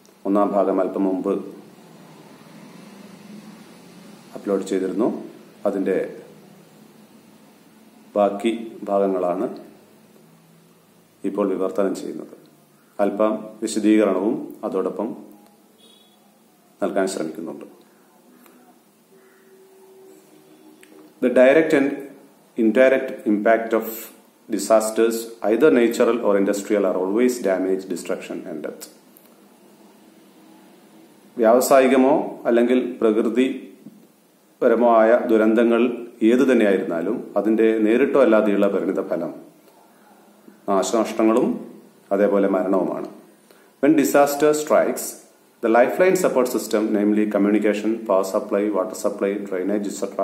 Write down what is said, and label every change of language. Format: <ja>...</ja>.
<ml>1ാം ഭാഗം അല്പം മുമ്പ് അപ്ലോഡ് ചെയ്തിരുന്നു. അതിന്റെ ബാക്കി ഭാഗങ്ങളാണ് ഇപ്പോൾ വിവർത്തനം ചെയ്യുന്നത്. അല്പം വിശദീകരണവും അതോടൊപ്പം നൽകാൻ ശ്രമിക്കുന്നുണ്ട്.</ml> <en>The direct and indirect impact of disasters, either natural or industrial, are always damage, destruction and death.</en> <ml>വ്യാവസായികമോ അല്ലെങ്കിൽ പ്രകൃതിപരമോ ആയ ദുരന്തങ്ങൾ ഏതു തന്നെയായിരുന്നാലും അതിന്റെ നേരിട്ടോ അല്ലാതെയുള്ള പരിണിത ഫലം നാശനഷ്ടങ്ങളും അതേപോലെ മരണവുമാണ്.</ml> <en>When disaster strikes, the lifeline support system, namely communication, power supply, water supply, drainage, etc.</en>